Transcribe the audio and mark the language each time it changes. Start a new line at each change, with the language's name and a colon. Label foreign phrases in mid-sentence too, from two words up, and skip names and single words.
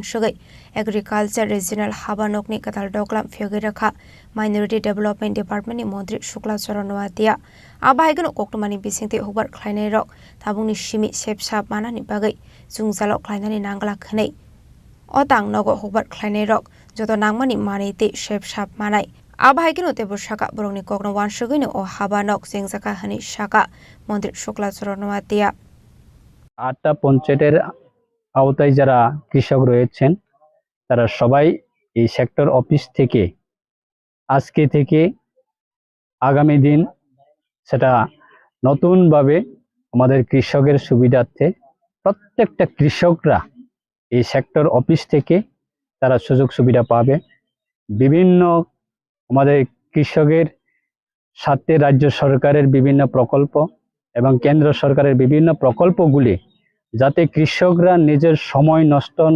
Kok Borok: Shagai
English: Agriculture Regional
Kok Borok: Haba Nokni Gatal Doklam Fiogiraka
English: Minority Development Department
Kok Borok: ni Mantri Shuklacharan Nuatia Abahaigono Koktomani Bisingte Hubar Kleine Rock Tabungni Shimi Shepsap Mana ni Bagai Zungzalo Kleinani Nangla Khnei Otang Nogo Hubar Kleine Rock Joto Nangmani Manite Shepsap Manai Abahaigono Tebo Shaka Borongni Kokno Wan Shagino o Haba Nok Zengzaka Hani Shaka Mantri Shuklacharan Nuatia
Bangla: 8টা পঞ্চায়েতের আওতায় যারা কৃষক রয়েছেন তারা সবাই এই
English: sector office
Bangla: থেকে আজকে থেকে আগামী দিন সেটা নতুনভাবে আমাদের কৃষকের সুবিধার্থে প্রত্যেকটা কৃষকরা এই
English: sector office
Bangla: থেকে তারা সুযোগ সুবিধা পাবে বিভিন্ন আমাদের কৃষকের সাথে রাজ্য সরকারের বিভিন্ন প্রকল্প এবং কেন্দ্র সরকারের বিভিন্ন প্রকল্পগুলি যাতে কৃষকরা নিজের সময় নষ্ট